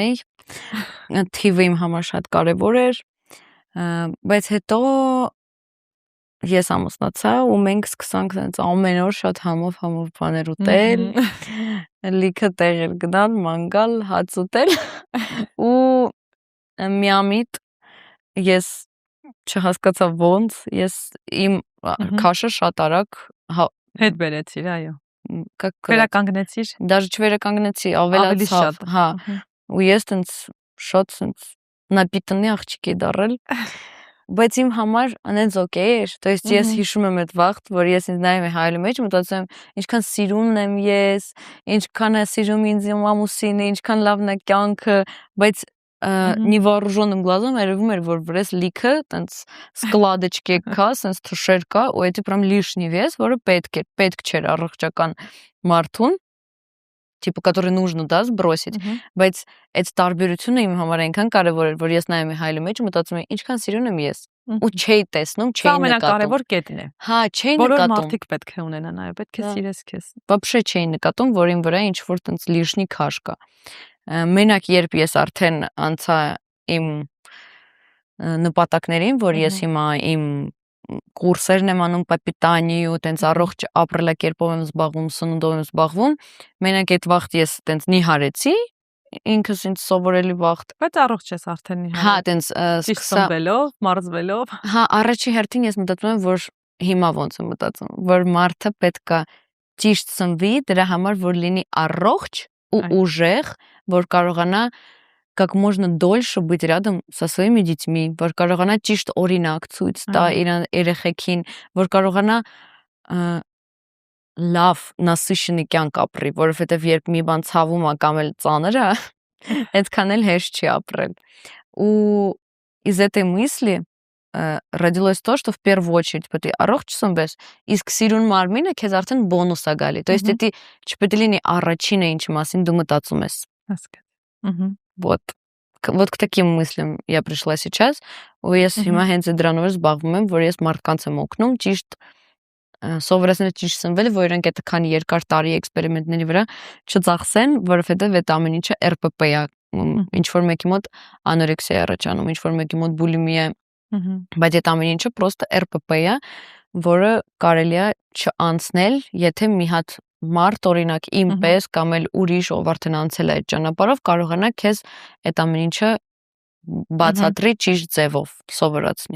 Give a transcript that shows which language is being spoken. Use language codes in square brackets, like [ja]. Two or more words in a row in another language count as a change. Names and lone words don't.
[hy] էի, թիվը իմ համար շատ կարևոր էր, բայց հետո ես ամուսնացա ու մենք սկսանք տենց ամեն օր շատ համով բաներ ուտել, լիքը տեղեր գնալ, ման գալ, հաց ուտել ու միամիտ ես չհասկացա ոնց, ես իմ քաշը շատ արագ հետ բերեցիր, այո։ Վերականգնեցիր։ Դաժե չվերականգնեցի, ավելացավ, հա։ Ու ես տենց շատ տենց նապիտանի աղջիկ էի դառել, բայց իմ համար անենց օքեյ էր, [ru] то есть [hy] ես հիշում եմ այդ վաղտ, որ ես ինձ նայում եմ հայելու մեջ, մտածում եմ, ինչքան սիրուն եմ ես, ինչքան է սիրում ինձ իմ ամուսինը, ինչքան լավն է կյանքը, բայց [ru] невооруженным глазом [hy] երևում էր, որ վրես լիքը տենց սկլադեչկե կա, տենց թշեր կա, ու դա [ru] прям лишний вес, [hy] որը պետք չէր առողջական մարդուն, [ru] типа, который нужно, да, сбросить, [hy] բայց այդ տարբերությունը իմ համար այնքան կարևոր էր, որ ես նայում եմ հայելու մեջ ու մտածում եմ, ինչքան սիրուն եմ ես, ու չէի տեսնում, չէի նկատում։ Ամենակարևոր կետն է։ Հա, չէի նկատում։ Բոլոր մարդիկ պետք է ունենան, այո, պետք է սիրես քեզ։ Вообще չէի նկատում, որ իմ վրա ինչ որ տենց лишний քաշ կա։ Մենակ երբ ես արդեն անցա իմ նպատակներին, որ ես հիմա իմ կուրսերն եմ անում [ru] по питанию, [hy] տենց առողջ ապրելակերպով եմ զբաղվում, սնունդով եմ զբաղվում, մենակ այդ վաղտ ես տենց նիհարեցի, ինքս ինձ սովորելի վաղտ, բայց առողջ ես արդեն նիհարել։ Հա, տենց սկսելով, մարզվելով։ Հա, առաջի հերթին ես մտածում եմ, որ հիմա ոնց եմ մտածում, որ մարդը պետքա ճիշտ սնվի դրա համար, որ լինի առողջ ու ուժեղ, որ կարողանա [ru] как можно дольше быть рядом со своими детьми, [hy] որ կարողանա ճիշտ օրինակ ցույց տա իր երեխեքին, որ կարողանա լավ насыщенный կյանք ապրի, որովհետև երբ մի բան ցավում է կամ էլ ծանր է, այդքան էլ հեշտ չի ապրել։ [ru] У из этой мысли родилось то, что в первую очередь [hy] պետք է առողջ սնվես, իսկ սիրուն մարմինը քեզ արդեն բոնուս է գալի։ [ru] То есть [hy] դա չպետք է լինի առաջինը, ինչի մասին դու մտածում ես։ Հասկացա։ [ru] Вот к таким мыслям я пришла сейчас, [hy] ու ես հիմա հենց դրանով զբաղվում եմ, որ ես մարդկանց եմ օգնում ճիշտ սովորեցնել ճիշտ սնվել, որ իրենք այդքան երկար տարի էքսպերիմենտների վրա չծախսեն, որովհետև այդ ամեն ինչը RPP է, ինչ որ մեկի մոտ անորեքսիա է առաջանում, ինչ որ մեկի մոտ բուլիմիա է, բայց այդ ամեն ինչը պրոստը RPP է, որը կարելի է չանցնել, եթե մի հատ մարդ օրինակ իմ պես կամ էլ ուրիշ ով արդեն անցել է այդ ճանապարհով կարողանա քեզ այդ ամեն ինչը բացատրի ճիշտ ձևով սովորացնի։